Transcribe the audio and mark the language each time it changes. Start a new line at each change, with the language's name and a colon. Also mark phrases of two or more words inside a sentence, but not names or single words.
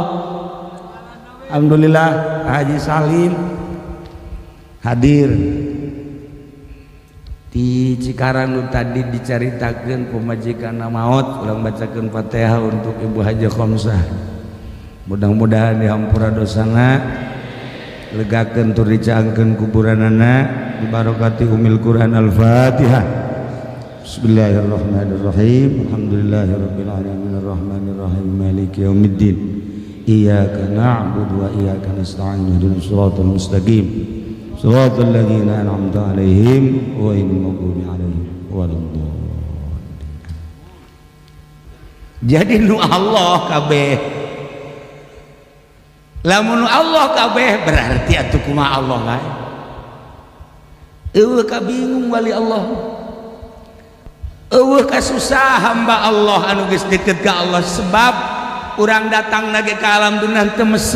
Indonesian: Alhamdulillah Haji Salim hadir di Cikarang.
Sundanese: Nu tadi dicaritakeun pemajikanna maot, ulang bacakeun Fatihah untuk Ibu Haji Khamsah. Mudah-mudahan dihampura dosana, legakeun tur dicaangkeun kuburanana, dibarokati
Arabic: أم القرآن
Sundanese: Al-Fatihah.
Arabic: بسم الله الرحمن الرحيم. الحمد لله رب العالمين الرحمن الرحيم مالك يوم الدين. إياك نعبد وإياك نستعين اهدنا الصراط المستقيم. صراط الذين أنعمت عليهم غير المغضوب عليهم ولا الضالين.
Sundanese: Jadi nu Allah kabeh. Lamun Allah kabeh berarti atuh kumaha Allah lain. Eueuh ka bingung wali Allah. Eueuh ka susah hamba Allah anu geus deukeut ka Allah, sebab urang datang lagi ka alam dunia teu mesen.